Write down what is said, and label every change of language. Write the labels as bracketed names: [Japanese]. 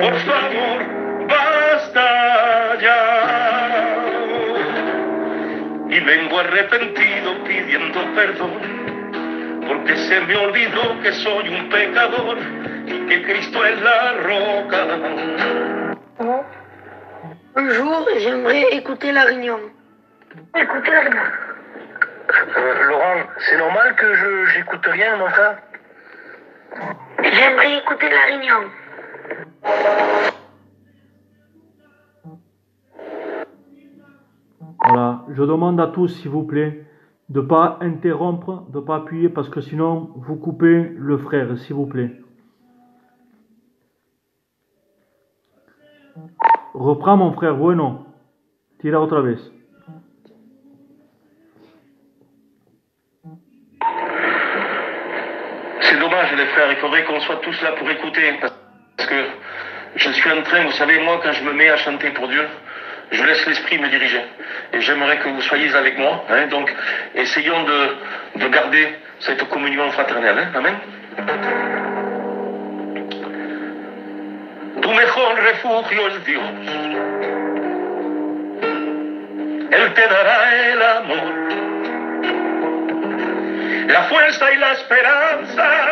[Spanish] Por favor, basta ya. Y vengo arrepentido pidiendo perdón, porque se me olvidó que soy un pecador y que Cristo es la roca. [French] Bonjour, j'aimerais écouter la réunion. Écoutez la réunion. Laurent, c'est normal que j'écoute rien, mon frère? J'aimerais écouter la réunion. Voilà, je demande à tous, s'il vous plaît, de ne pas interrompre, de ne pas appuyer, parce que sinon, vous coupez le frère, s'il vous plaît. Reprends, mon frère, [Spanish] bueno. Tira otra vez. [French] C'est dommage, les frères, il faudrait qu'on soit tous là pour écouter, parce que je suis en train, vous savez, moi, quand je me mets à chanter pour Dieu, je laisse l'esprit me diriger. Et j'aimerais que vous soyez avec moi, hein, donc essayons de garder cette communion fraternelle, hein, amen. [Spanish] Tu mejor refugio es Dios, Él te dará el amor, la fuerza y la esperanza.